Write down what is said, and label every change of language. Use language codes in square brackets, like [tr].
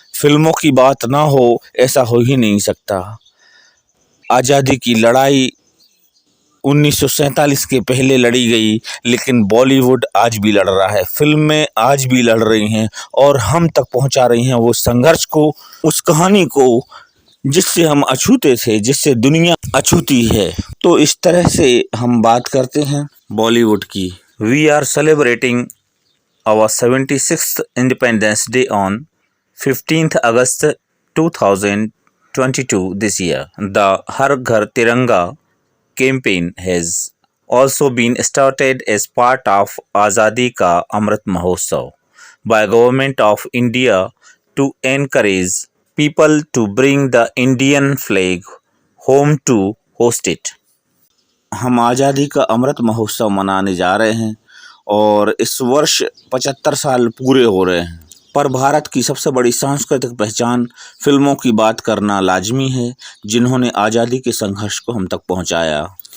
[hi] फिल्मों की बात ना हो ऐसा हो ही नहीं सकता। आज़ादी की लड़ाई 1947 के पहले लड़ी गई, लेकिन बॉलीवुड आज भी लड़ रहा है, फिल्में आज भी लड़ रही हैं और हम तक पहुंचा रही हैं वो संघर्ष को, उस कहानी को जिससे हम अछूते थे, जिससे दुनिया अछूती है। तो इस तरह से हम बात करते हैं बॉलीवुड की। [en] We are celebrating our 76th independence day on 15th August 2022 this year. The Har Ghar Tiranga campaign has also been started as part of Azadi Ka Amrit Mahotsav by Government of India to encourage people to bring the Indian flag home to host it. [hi] हम आज़ादी का अमृत महोत्सव मनाने जा रहे हैं और इस वर्ष 75 साल पूरे हो रहे हैं। पर भारत की सबसे बड़ी सांस्कृतिक पहचान फिल्मों की बात करना लाजमी है, जिन्होंने आज़ादी के संघर्ष को हम तक पहुंचाया।